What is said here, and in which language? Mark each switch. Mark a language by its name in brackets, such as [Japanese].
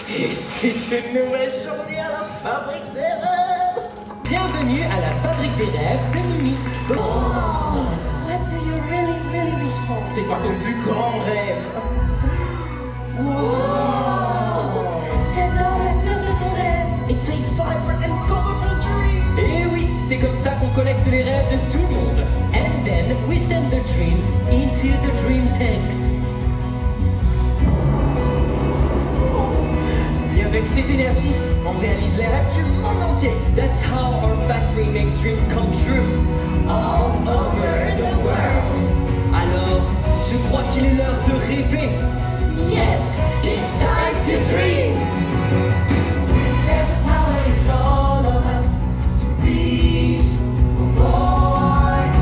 [French] Et c'est une nouvelle journée à la fabrique des rêves. Bienvenue à la fabrique des rêves de Mini. [English] Oh, what do you really, really wish for? [French] C'est quoi ton plus grand rêve? Wow. J'adore la fleur de ton rêve. [English] It's a vibrant and colorful dream. [French] Et oui, c'est comme ça qu'on collecte les rêves de tout le monde. [English] And then we send the dreams into the dream tanks. [French] Et avec cette énergie, on réalise les rêves du monde entier. [English] That's how our factory makes dreams come true. All over the world. [French] Alors, je crois qu'il est l'heure de rêver. [English] Yes, it's time to dream. There's a power in all of us to reach for more.